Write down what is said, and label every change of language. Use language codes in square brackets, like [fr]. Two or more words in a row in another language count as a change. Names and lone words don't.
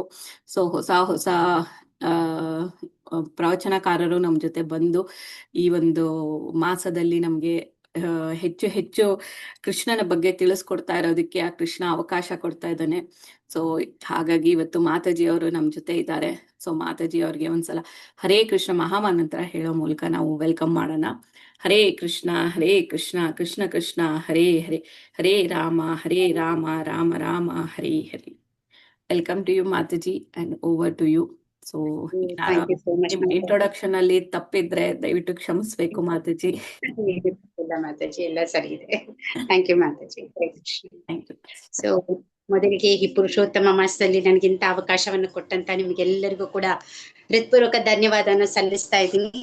[kn] ಸೊ ಹೊಸ ಪ್ರವಚನಕಾರರು ನಮ್ ಜೊತೆ ಬಂದು ಈ ಒಂದು ಮಾಸದಲ್ಲಿ ನಮ್ಗೆ ಹೆಚ್ಚು ಕೃಷ್ಣನ ಬಗ್ಗೆ ತಿಳಿಸ್ಕೊಡ್ತಾ ಇರೋದಕ್ಕೆ ಆ ಕೃಷ್ಣ ಅವಕಾಶ ಕೊಡ್ತಾ ಇದ್ದಾನೆ. ಸೊ ಹಾಗಾಗಿ ಇವತ್ತು ಮಾತಾಜಿ ಅವರು ನಮ್ ಜೊತೆ ಇದ್ದಾರೆ. ಸೊ ಮಾತಾಜಿ ಅವ್ರಿಗೆ ಒಂದ್ಸಲ ಹರೇ ಕೃಷ್ಣ ಮಹಾಮಂತ್ರ ಹೇಳೋ ಮೂಲಕ ನಾವು ವೆಲ್ಕಮ್ ಮಾಡೋಣ. [sa] ಹರೇ ಕೃಷ್ಣ ಕೃಷ್ಣ ಕೃಷ್ಣ ಹರೇ ಹರೇ, ಹರೇ ರಾಮ ರಾಮ ರಾಮ ಹರೇ ಹರೇ. [en] welcome to you Mataji and over to you. [kn] ಸೊ ಇಂಟ್ರೊಡಕ್ಷನ್ ಅಲ್ಲಿ ತಪ್ಪಿದ್ರೆ ದಯವಿಟ್ಟು ಕ್ಷಮಿಸ್ಬೇಕು ಮಾತಾಜಿ. ಮಾತಾಜಿ ಎಲ್ಲ ಸರಿ ಇದೆ. [en] thank you [kn] ಮಾತಾಜಿ. [en] thank you. [kn] ಸೊ ಮೊದಲಿಗೆ ಈ ಪುರುಷೋತ್ತಮ ಮಾಸದಲ್ಲಿ ನನಗಿಂತ ಅವಕಾಶವನ್ನು ಕೊಟ್ಟಂತ ನಿಮ್ಗೆಲ್ಲರಿಗೂ ಕೂಡ ಹೃತ್ಪೂರ್ವಕ ಧನ್ಯವಾದನ ಸಲ್ಲಿಸ್ತಾ ಇದ್ದೀನಿ.